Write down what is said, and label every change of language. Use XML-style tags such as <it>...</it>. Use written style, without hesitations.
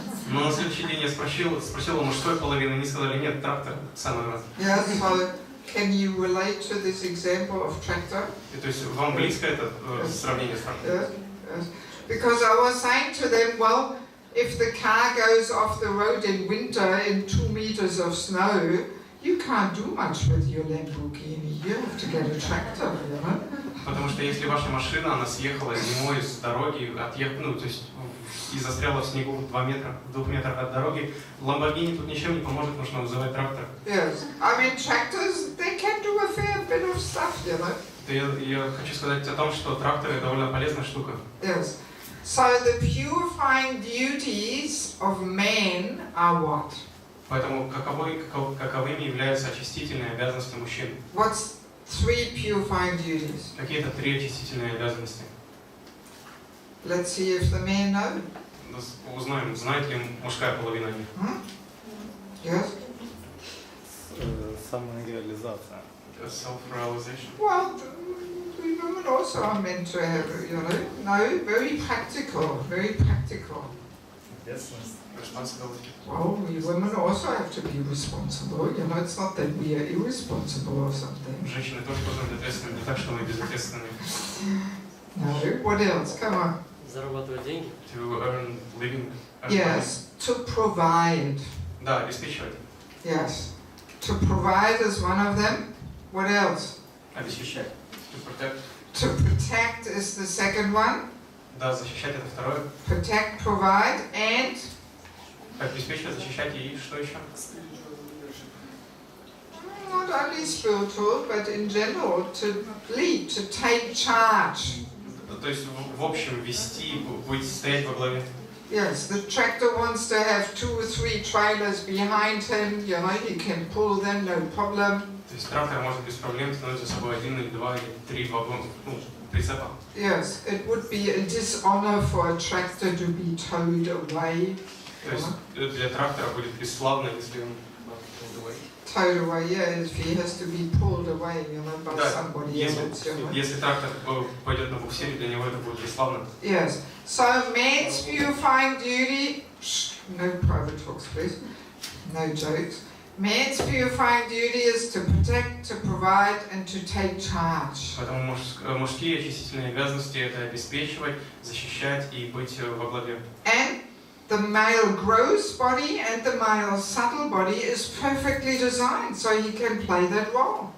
<ru>Но на следующий день я спросил у мужской половины, они сказали, нет, трактор, самый раз.</ru> <en>Yeah, so can you relate to this example of tractor?</en> <ru>То есть вам близко это сравнение с трактором?</ru> <en>Yes. Because I was saying to them, well, if the car goes off the road in winter in 2 meters of snow, you can't do much with your Lamborghini. You have to get a tractor, you know?</en> <ru>Потому что если ваша машина, она съехала зимой с дороги, то есть и застряла в снегу в 2 метрах от дороги, Lamborghini тут ничем не поможет, нужно вызывать трактор.</ru> <en>Yes, I mean tractors, they can do a fair bit of stuff, you know.</en> <ru>Я хочу сказать о том, что тракторы довольно полезная штука.</ru> <en>Yes. So the purifying duties of man are what?</en> <ru>Поэтому каковыми являются очистительные обязанности мужчин?</ru> <en>What's 3 purifying duties?</en> <ru>Какие-то 3 очистительные обязанности?</ru> <en>Let's see if the men know.</en> <ru>Узнаем, знает ли мужская половина их.</ru> <en>Yes.</en> <ru>Самореализация.</ru> <en>Self-realization. Well, the women also are meant to have, you know, no, very practical, very practical. Responsibility. Well, we women also have to be responsible. You know, it's not that we are irresponsible or something.</en> <ru>Женщины тоже должны быть ответственными, не так, что мы безответственные.</ru> <en>No. What else? Come on.</en> <ru>Зарабатывать деньги.</ru> <en>To earn living. Yes, to provide.</en> <ru>Да, обеспечивать.</ru> <en>Yes. To provide is one of them. What else?</en> <ru>Обеспечать.</ru> <en>To protect. To protect is the second one.</en> <ru>Да, защищать это второе.</ru> <en>Protect, provide, and?</en> <ru>Обеспечивать, защищать и что еще?</ru> <en>Not only spiritual, but in general, to lead, to take charge.</en> <ru>То есть в общем вести, стоять во главе.</ru> <en>Yes, the tractor wants to have 2 or 3 trailers behind him. You know, he can pull them, no problem.</en> <ru>То есть трактор может без проблем тянуть за собой 1 или 2 или 3 вагона, прицепа.</ru> <en>Yes, it would be a dishonor for a tractor to be towed away.</en> <ru>То есть для трактора будет бесславно, если он</ru> <en>Towed away, yeah, if he has to be pulled away, you know, by somebody else.</en> <ru>Если трактор пойдет на буксире, для него это будет бесславно.</ru> <en>Yes. So man's purifying duty. No private talks, please. No jokes. Man's purifying duty is to protect, to provide, and to take charge.</en> <ru>Поэтому мужские очистительные обязанности это обеспечивать, защищать и быть во главе.</ru> <en>And the male gross body and the male subtle body is perfectly designed so he can play that role.</en>